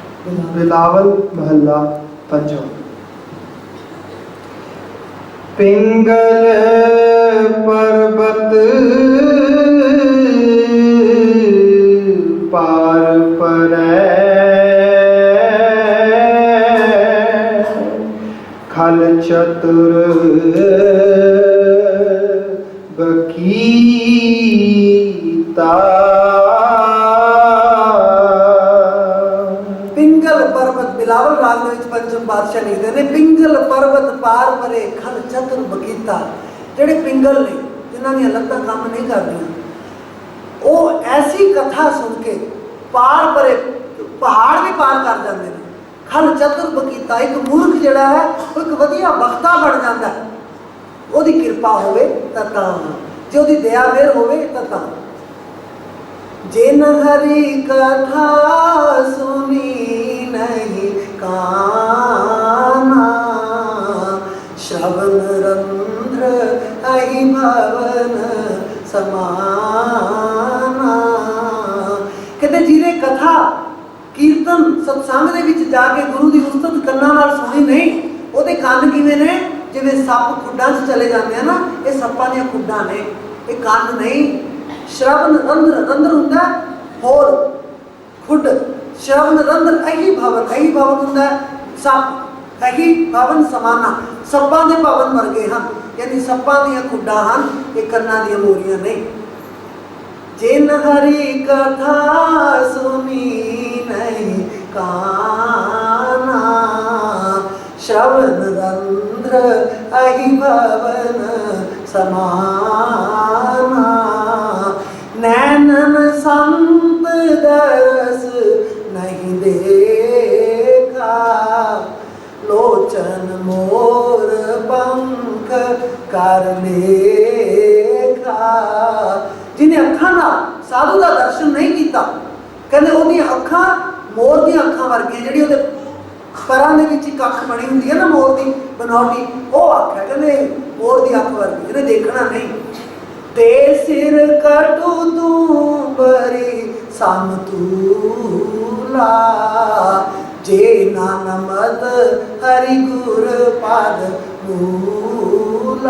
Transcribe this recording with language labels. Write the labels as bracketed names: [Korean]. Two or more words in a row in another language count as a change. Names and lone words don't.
[Hindi] बिलावल महला पंचम। पिंगल पर्वत पार परै, खल चतुर बकीता। पिंगल पर्वत बिलावल राग में पंचम पातशाह लिखते हैं पिंगल पर्वत पार परे खल चतुर बकीता। [Punjabi] ਜਿਹੜੇ ਪਿੰਗਲ ਨੇ ਜਿਨ੍ਹਾਂ ਦੀਆਂ ਲੱਤਾਂ ਕੰਮ ਨਹੀਂ ਕਰਦੀਆਂ ਉਹ ਐਸੀ ਕਥਾ ਸੁਣ ਕੇ ਪਾਰ ਪਰੇ ਪਹਾੜ ਵੀ ਪਾਰ ਕਰ ਜਾਂਦੇ ਨੇ। ਖਲ ਚਤੁਰ ਬਕੀਤਾ ਇੱਕ ਮੂਰਖ ਜਿਹੜਾ ਹੈ ਉਹ ਇੱਕ ਵਧੀਆ ਬਖਤਾ ਬਣ ਜਾਂਦਾ ਹੈ। ਉਹਦੀ ਕਿਰਪਾ ਹੋਵੇ ਤਾਂ ਜੇ ਉਹਦੀ ਦਇਆ ਮਿਹਰ ਹੋਵੇ ਤਾਂ [Hindi] जिन हरि कथा सुनी नहीं काना, श्रवण रंध्र अहि भवन समाना। कहते जिन्हें कथा कीर्तन सत्संग [Punjabi] ਦੇ ਵਿੱਚ ਜਾ ਕੇ ਗੁਰੂ ਦੀ ਉਸਤਤ ਕੰਨਾਂ ਨਾਲ ਸੁਣੀ ਨਹੀਂ, ਉਹਦੇ ਕੰਨ ਕਿਵੇਂ ਨੇ? ਜਿਵੇਂ ਸੱਪ ਖੁੱਡਾਂ 'ਚ ਚਲੇ ਜਾਂਦੇ ਆ ਨਾ, ਇਹ ਸੱਪਾਂ ਦੀਆਂ ਖੁੱਡਾਂ ਨੇ, ਇਹ ਕੰਨ ਨਹੀਂ। [Hindi] श्रवण रंध्र, रंध्र [Punjabi] ਹੁੰਦਾ ਹੋਰ ਖੁੱਡ, [Hindi] श्रवण रंध्र [Punjabi] ਅਹੀ ਭਵਨ ਹੁੰਦਾ ਸੱਪ, ਅਹੀ ਭਵਨ ਸਮਾਨਾ, ਸੱਪਾਂ ਦੇ ਭਵਨ ਵਰਗੇ ਹਨ, ਯਾਨੀ ਸੱਪਾਂ ਦੀਆਂ ਖੁੱਡਾਂ ਹਨ, ਇਹ ਕੰਨਾਂ ਦੀਆਂ ਮੋਰੀਆਂ ਨਹੀਂ। [Hindi] जिन हरी कथा सुणी नहीं काना, श्रवण रंध्र अहि भवन समाना। नैनन संत दरस नहीं देखा, लोचन मोर पंख कर लेखा। जिन्हें अखां नाल साधु का दर्शन नहीं किया, कहते [Punjabi] ਉਹਦੀਆਂ ਅੱਖਾਂ ਮੋਰ ਦੀਆਂ ਅੱਖਾਂ ਵਰਗੀਆਂ, ਜਿਹੜੀ ਉਹਦੇ ਪਰਾਂ ਦੇ ਵਿੱਚ ਇੱਕ ਅੱਖ ਬਣੀ ਹੁੰਦੀ ਹੈ ਨਾ ਮੋਰ ਦੀ ਬਨੌਟੀ, ਉਹ ਅੱਖ ਹੈ, ਕਹਿੰਦੇ ਮੋਰ ਦੀ ਅੱਖ ਵਰਗੀ, ਇਹਨੇ ਦੇਖਣਾ ਨਹੀਂ। [Hindi] ते सिर कटू तूं बरी समतूला, जे नानमत हरी गुर पद मूला।